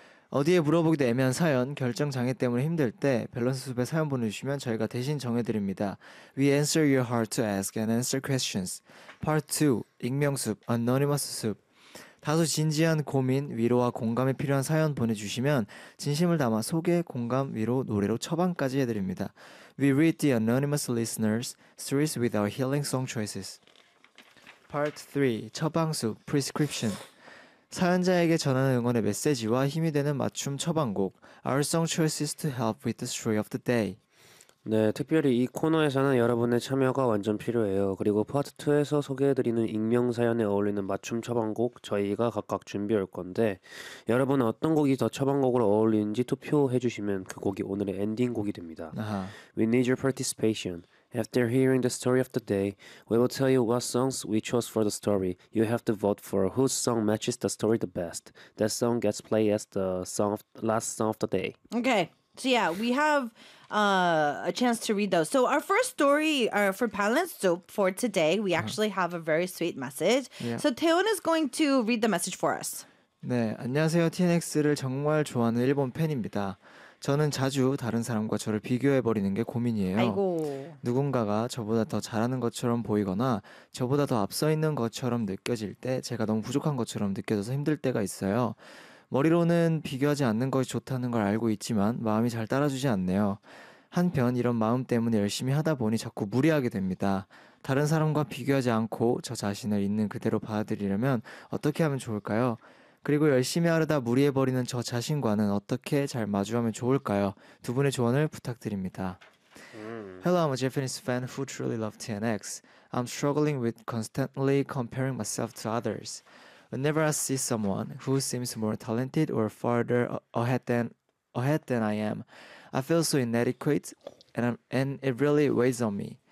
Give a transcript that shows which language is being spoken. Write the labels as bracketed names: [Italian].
[Korean] 어디에 물어보기도 애매한 사연, 결정 장애 때문에 힘들 때 밸런스 숲에 사연 보내주시면 저희가 대신 정해드립니다. [English] We answer your heart to ask and answer questions. [Korean] Part 2. 익명 숲, Anonymous 숲. 다소 진지한 고민, 위로와 공감이 필요한 사연 보내주시면 진심을 담아 소개, 공감, 위로, 노래로 처방까지 해드립니다. [English] We read the anonymous listeners' stories with our healing song choices. [Korean] Part 3. 처방 숲, Prescription. 사연자에게 전하는 응원의 메시지와 힘이 되는 맞춤 처방곡 [English] Our song choices to help with the story of the day. [Korean] 네, 특별히 이 코너에서는 여러분의 참여가 완전 필요해요. 그리고 파트 2에서 소개해드리는 익명 사연에 어울리는 맞춤 처방곡 저희가 각각 준비할 건데 여러분은 어떤 곡이 더 처방곡으로 어울리는지 투표해주시면 그 곡이 오늘의 엔딩곡이 됩니다. [English] We need your participation. After hearing the story of the day, we will tell you what songs we chose for the story. You have to vote for whose song matches the story the best. That song gets played as the song of, last song of the day. Okay, so yeah, we have a chance to read those. So our first story for Balance Soup for today, we actually have a very sweet message. Yeah. So Taeyeon is going to read the message for us. [Korean] 네, 안녕하세요. TNX를 정말 좋아하는 일본 팬입니다. 저는 자주 다른 사람과 저를 비교해버리는 게 고민이에요. 아이고. 누군가가 저보다 더 잘하는 것처럼 보이거나 저보다 더 앞서 있는 것처럼 느껴질 때 제가 너무 부족한 것처럼 느껴져서 힘들 때가 있어요. 머리로는 비교하지 않는 것이 좋다는 걸 알고 있지만 마음이 잘 따라주지 않네요. 한편 이런 마음 때문에 열심히 하다 보니 자꾸 무리하게 됩니다. 다른 사람과 비교하지 않고 저 자신을 있는 그대로 받아들이려면 어떻게 하면 좋을까요? 그리고 열심히 하려다 무리해버리는 저 자신과는 어떻게 잘 마주하면 좋을까요? 두 분의 조언을 부탁드립니다. [English] Hello, I'm a Japanese fan who truly loves TNX. I'm struggling with constantly comparing myself to others. Whenever I see someone who seems more talented or farther ahead than I am, I feel so inadequate and it really weighs on me.